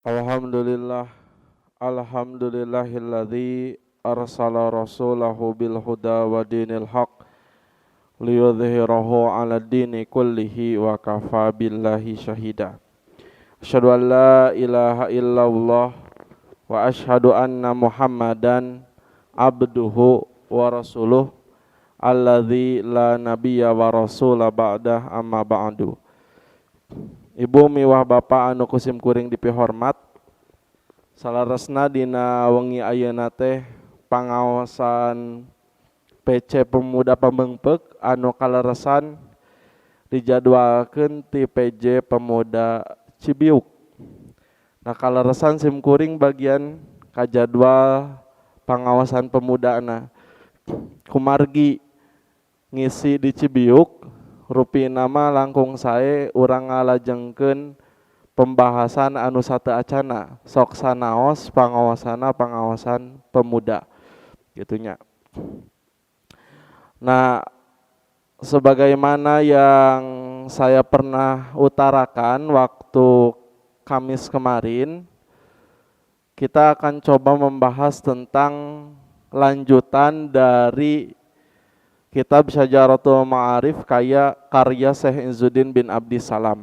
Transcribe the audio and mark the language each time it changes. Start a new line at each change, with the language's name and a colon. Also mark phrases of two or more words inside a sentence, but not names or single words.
Arabic: الحمد لله، الحمد لله الذي أرسل رسوله بالهدى ودين الحق ليظهره على الدين كله وكفى بالله شهيدا. أشهد أن لا إله إلا الله وأشهد أن محمدا عبده ورسوله الذي لا نبي ولا رسول بعده أما بعد.
Sundanese: Ibu miwah bapak anu kusim kuring dipihormat, salaresna dina wengi ayeuna teh pangaosan PC Pemuda Pamengpeuk anu kaleresan dijadwalkeun ti PJ Pemuda Cibiuk. Nah kaleresan sim kuring bagian kajadwal pangaosan pemudana. Kumargi ngisi di Cibiuk, rupi nama langkung sae urang ngalajengkeun pembahasan anu sateu acana sok sanaos pangaosan pemuda gitunya.
Indonesian: Nah, sebagaimana yang saya pernah utarakan waktu Kamis kemarin, kita akan coba membahas tentang lanjutan dari Kitab Syajaratul Ma'arif karya Syekh Izzuddin bin Abdissalam.